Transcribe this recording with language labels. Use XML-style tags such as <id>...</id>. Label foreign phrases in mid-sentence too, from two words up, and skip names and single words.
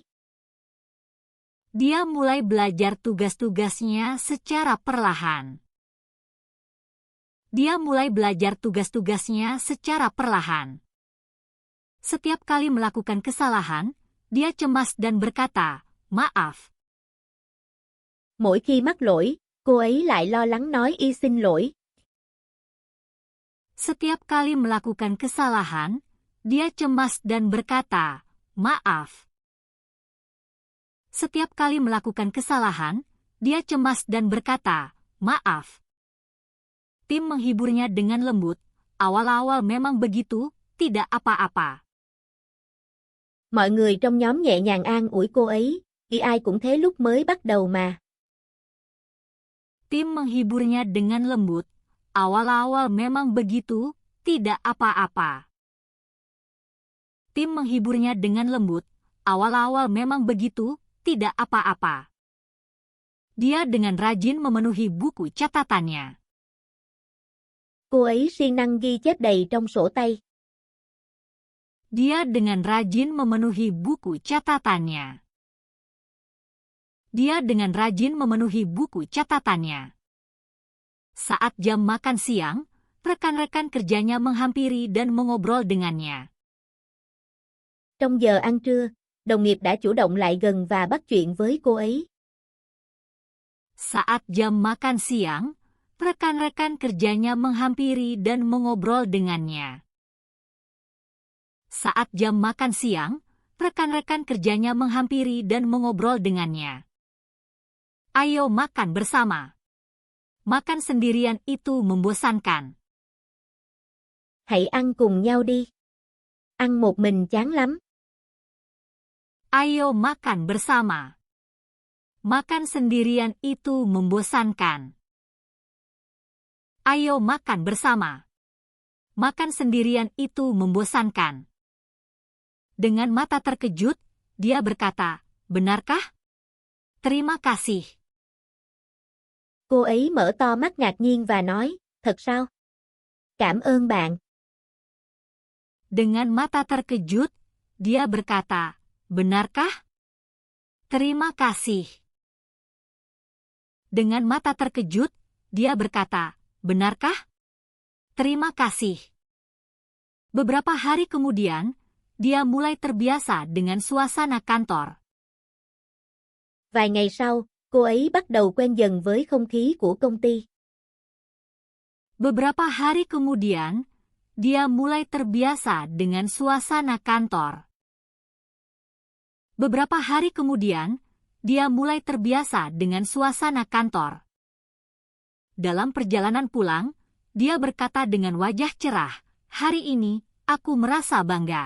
<id>Dia mulai belajar tugas-tugasnya secara perlahan. Dia mulai belajar tugas-tugasnya secara perlahan. Setiap kali melakukan kesalahan, dia cemas dan berkata, "Maaf."</id> <vi>Mỗi khi mắc lỗi, cô ấy lại lo lắng nói y xin lỗi.</vi> <id>Setiap kali melakukan kesalahan, dia cemas dan berkata, "Maaf." Setiap kali melakukan kesalahan, dia cemas dan berkata, "Maaf." Tim menghiburnya dengan lembut, awal-awal memang begitu, tidak apa-apa.</id> <vi>Mọi người trong nhóm nhẹ nhàng an ủi cô ấy, ai cũng thế lúc mới bắt đầu mà.</vi> <id>Tim menghiburnya dengan lembut. Awal-awal memang begitu, tidak apa-apa. Tim menghiburnya dengan lembut. Awal-awal memang begitu, tidak apa-apa. Dia dengan rajin memenuhi buku catatannya.</id> <vi>Cô ấy siêng năng ghi chép đầy trong sổ tay.</vi> <id>Dia dengan rajin memenuhi buku catatannya. Dia dengan rajin memenuhi buku catatannya. Saat jam makan siang, rekan-rekan kerjanya menghampiri dan mengobrol dengannya.</id> <vi>Trong giờ ăn trưa, đồng nghiệp đã chủ động lại gần và bắt chuyện với cô ấy.</vi> <id>Saat jam makan siang, rekan-rekan kerjanya menghampiri dan mengobrol dengannya. Saat jam makan siang, rekan-rekan kerjanya menghampiri dan mengobrol dengannya. Ayo makan bersama. Makan sendirian itu membosankan.</id> <vi>Hãy ăn cùng nhau đi. Ăn một mình chán lắm.</vi> <id>Ayo makan bersama. Makan sendirian itu membosankan. Ayo makan bersama. Makan sendirian itu membosankan. Dengan mata terkejut, dia berkata, "Benarkah? Terima kasih."</id> <vi>Cô ấy mở to mắt ngạc nhiên và nói, thật sao? Cảm ơn bạn.</vi> <id>Dengan mata terkejut, dia berkata, "Benarkah? Terima kasih." Dengan mata terkejut, dia berkata, "Benarkah? Terima kasih." Beberapa hari kemudian, dia mulai terbiasa dengan suasana kantor.</id> <vi>Vài ngày sau, cô ấy bắt đầu quen dần với không khí của công ty.</vi> <id>Beberapa hari kemudian, dia mulai terbiasa dengan suasana kantor. Beberapa hari kemudian, dia mulai terbiasa dengan suasana kantor. Dalam perjalanan pulang, dia berkata dengan wajah cerah, "Hari ini, aku merasa bangga."</id>